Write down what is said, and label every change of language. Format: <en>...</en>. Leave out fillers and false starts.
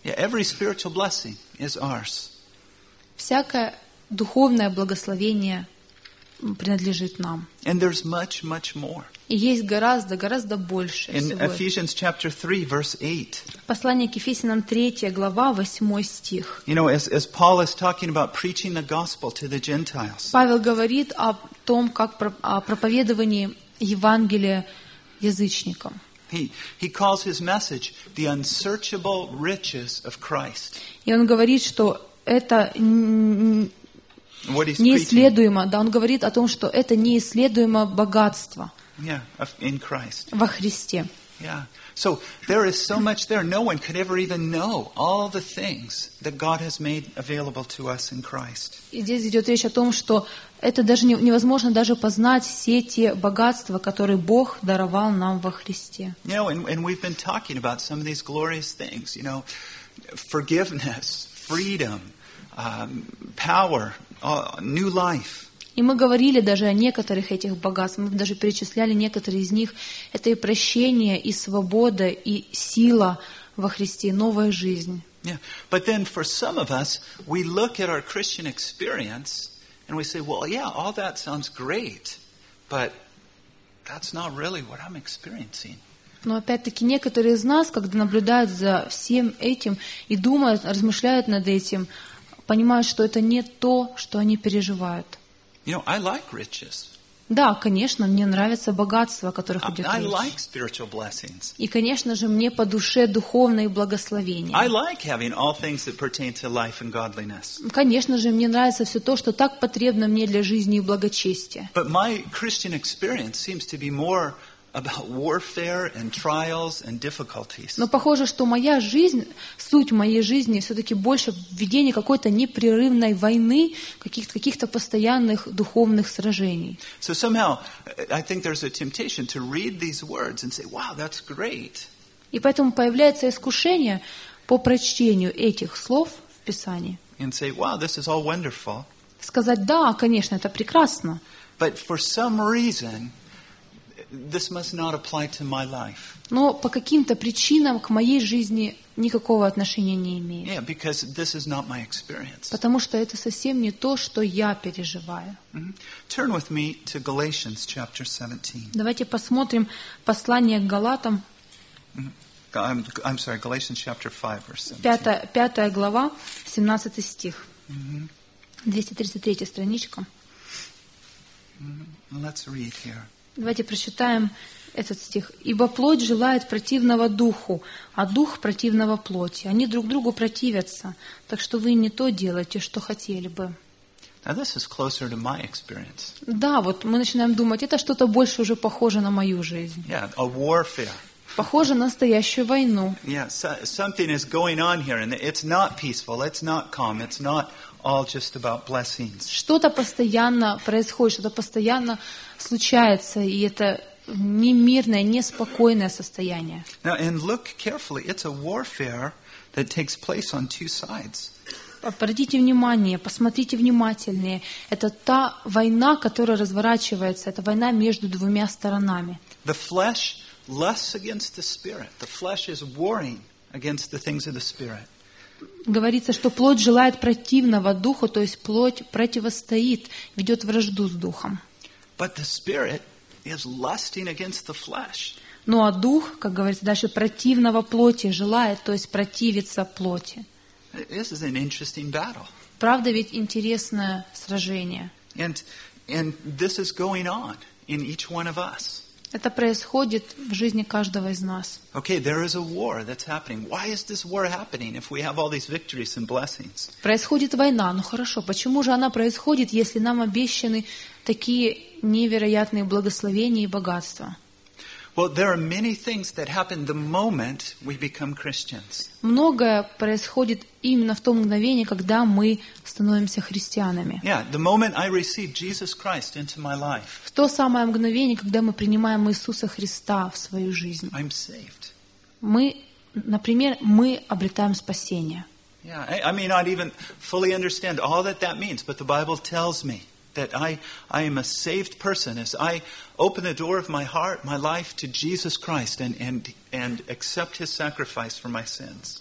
<en>Yeah, every spiritual blessing is ours.</en> <ru>Всякое духовное благословение принадлежит нам.</ru> <en>And there's much, much more.</en> <ru>И есть гораздо, гораздо больше.</ru> <en>In Ephesians chapter 3, verse 8.</en> <ru>Послание к Ефесянам 3, глава 8 стих.</ru> <en>You know, as Paul is talking about preaching the gospel to the Gentiles.</en> <ru>Павел говорит о том, как о проповедовании Евангелия язычникам.</ru> <en>He calls his message the unsearchable riches of Christ.</en> <ru>И он говорит, что это неисследуемо. Да, он говорит о том, что это неисследуемо богатство.</ru> <en>Yeah, in Christ.</en> <ru>Во Христе.</ru> <en>Yeah. So there is so much there. No one could ever even know all the things that God has made available to us in Christ.</en> <ru>И здесь идет речь о том, что это даже невозможно даже познать все те богатства, которые Бог даровал нам во Христе.</ru> <en>You know, and we've been talking about some of these glorious things. You know, forgiveness, freedom, power, new life.</en> <ru>И мы говорили даже о некоторых этих богатствах, мы даже перечисляли некоторые из них. Это и прощение, и свобода, и сила во Христе, новая жизнь.</ru> <en>Yeah. But then for some of us, we look at our Christian experience and we say, well, yeah, all that sounds great, but that's not really what I'm experiencing.</en> <ru>Но опять-таки некоторые из нас, когда наблюдают за всем этим и думают, размышляют над этим, понимают, что это не то, что они переживают.</ru> <en>You know, I like riches.</en> <ru>Да, конечно, мне нравятся богатства, о которых идет</ru> <en>I like spiritual blessings.</en> <ru>И, конечно же, мне по душе духовные благословения.</ru> <en>I like having all things that pertain to life and godliness.</en> <ru>Конечно же, мне нравится все то, что так потребно мне для жизни и благочестия.</ru> <en>But my Christian experience seems to be more about warfare and trials and difficulties.</en> <ru>Но похоже, что моя жизнь, суть моей жизни, все-таки больше введение какой-то непрерывной войны, каких-то постоянных духовных сражений.</ru> <en>So somehow, I think there's a temptation to read these words and say, "Wow, that's great."</en> <ru>И поэтому появляется искушение по прочтению этих слов в Писании.</ru> <en>And say, "Wow, this is all wonderful."</en> <ru>Сказать, да, конечно, это прекрасно.</ru> <en>But for some reason, this must not apply to my life.</en> <ru>Но по каким-то причинам к моей жизни никакого отношения не имеет.</ru> <en>Yeah, because this is not my experience.</en> <ru>Потому что это совсем не то, что я переживаю. Mm-hmm.</ru> <en>Turn with me to Galatians chapter 17.</en> <ru>Давайте посмотрим послание к Галатам.</ru> <en>Mm-hmm. I'm sorry, Galatians chapter 5 verse 17.</en> <ru>Пятая глава, 17 стих. Mm-hmm. 233 страничка.</ru> <en>Mm-hmm. Let's read here.</en> <ru>Давайте прочитаем этот стих. «Ибо плоть желает противного духу, а дух противного плоти. Они друг другу противятся, так что вы не то делаете, что хотели бы».</ru> <en>Now this is closer to my experience.</en> <ru>Да, вот мы начинаем думать, это что-то больше уже похоже на мою жизнь.</ru> <en>Yeah, a warfare.</en> <ru>Похоже на настоящую войну.</ru> <en>Yeah, something is going on here, and it's not peaceful, it's not calm, it's not all just about blessings.</en> <ru>Что-то постоянно происходит, что-то постоянно случается, и это не мирное, не спокойное состояние.</ru> <en>Now, and look carefully, it's a warfare that takes place on two sides.</en> <ru>Обратите внимание, посмотрите внимательнее. Это та война, которая разворачивается, это война между двумя сторонами.</ru> <en>The flesh lusts against the spirit. The flesh is warring against the things of the spirit.</en> <ru>Говорится, что плоть желает противного духу, то есть плоть противостоит, ведет вражду с духом.</ru> <en>But the spirit is lusting against the flesh.</en> <ru>Ну а дух, как говорится дальше, противного плоти желает, то есть противится плоти.</ru> <en>This is an interesting battle.</en> <ru>Правда ведь интересное сражение.</ru> <en>And this is going on in each one of us.</en> <ru>Это происходит в жизни каждого из нас.</ru> <en>Okay, there is a war that's happening. Why is this war happening if we have all these victories and blessings?</en> <ru>Происходит война. Ну хорошо, почему же она происходит, если нам обещаны такие невероятные благословения и богатства?</ru> <en>Well, there are many things that happen the moment we become Christians.</en> <ru>Многое происходит именно в то мгновение, когда мы становимся христианами.</ru> <en>Yeah, the moment I receive Jesus Christ into my life.</en> <ru>В то самое мгновение, когда мы принимаем Иисуса Христа в свою жизнь.</ru> <en>I'm saved.</en> <ru>Мы, например, мы обретаем спасение.</ru> <en>Yeah, I may not even fully understand all that means, but the Bible tells me. that I am a saved person. As I open the door of my heart, my life to Jesus Christ and accept His sacrifice for my sins.</en>